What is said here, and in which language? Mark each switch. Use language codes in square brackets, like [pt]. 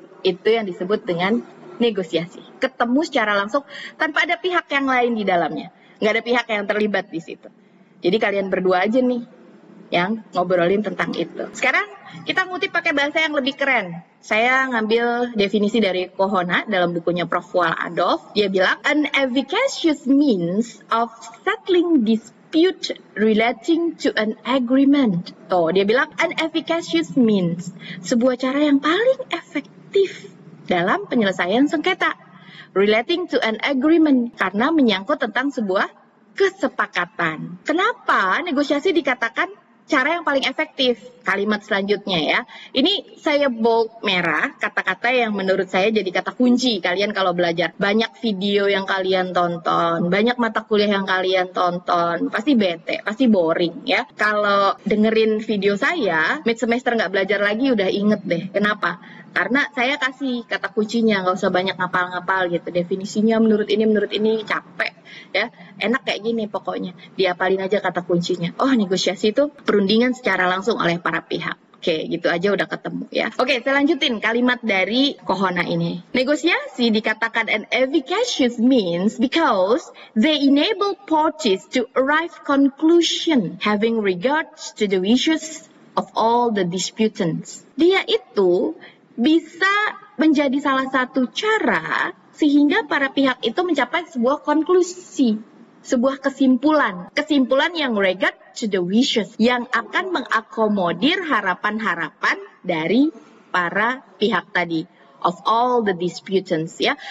[id] Itu yang disebut dengan negosiasi. Ketemu secara langsung tanpa ada pihak yang lain di dalamnya. Nggak ada pihak yang terlibat di situ. Jadi kalian berdua aja nih yang ngobrolin tentang itu. Sekarang kita ngutip pakai bahasa yang lebih keren. Saya ngambil definisi dari Kohona dalam bukunya Prof. Wal Adolf. Dia bilang, [en] an efficacious means of settling dispute relating to an agreement. [id] Dia bilang, [en] an efficacious means, [id] sebuah cara yang paling efektif dalam penyelesaian sengketa [en] relating to an agreement, [id] karena menyangkut tentang sebuah kesepakatan. Kenapa negosiasi dikatakan cara yang paling efektif? Kalimat selanjutnya ya. Ini saya bold merah kata-kata yang menurut saya jadi kata kunci kalian kalau belajar. Banyak video yang kalian tonton, banyak mata kuliah yang kalian tonton, pasti bete, pasti boring ya. Kalau dengerin video saya, mid semester nggak belajar lagi udah inget deh. Kenapa? Karena saya kasih kata kuncinya, nggak usah banyak ngapal-ngapal gitu. Definisinya menurut ini capek ya. Enak kayak gini pokoknya. Diapalin aja kata kuncinya. Negosiasi itu perundingan secara langsung oleh para pihak. Oke, gitu aja udah ketemu ya. Oke, saya lanjutin kalimat dari Kohona ini. Negosiasi dikatakan [en] an efficacious means because they enable parties to arrive conclusion having regards to the wishes of all the disputants. [id] Dia itu bisa menjadi salah satu cara sehingga para pihak itu mencapai sebuah konklusi, sebuah kesimpulan yang [en] regard to the wishes, [id] yang akan mengakomodir harapan-harapan dari para pihak tadi, [en] of all the disputants [id] ya.